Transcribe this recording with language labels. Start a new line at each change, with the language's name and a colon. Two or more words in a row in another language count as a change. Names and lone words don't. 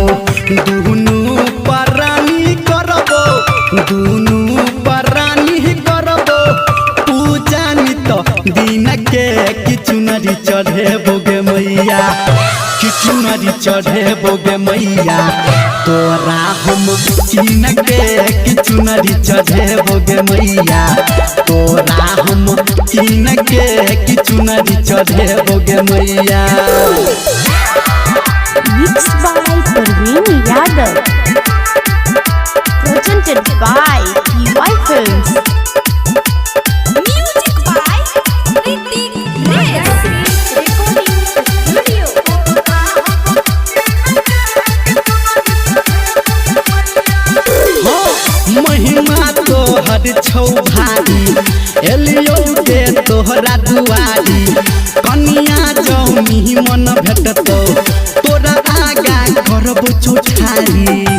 Maithili: दुनू परानी करबो दुनू परानी करबो पूजा नित दिन के किछु नदी चढ़े बोगे मैया किछु नदी चढ़े बोगे मैया तोरा हम तीन के किछु नदी चढ़े बोगे मैया तोरा हम तीन के किछु नदी चढ़े बोगे मैया।
English: Mixed by Parveen Yadav. Presented by PY Films. Music by Ritik Res. Recording Studio.
Maithili: महिमा तोहर छौ भारी एलियो के तोहरा दुआरी कनिया जौनी मन भेटतौ तोरा आगा करबो चौठारी।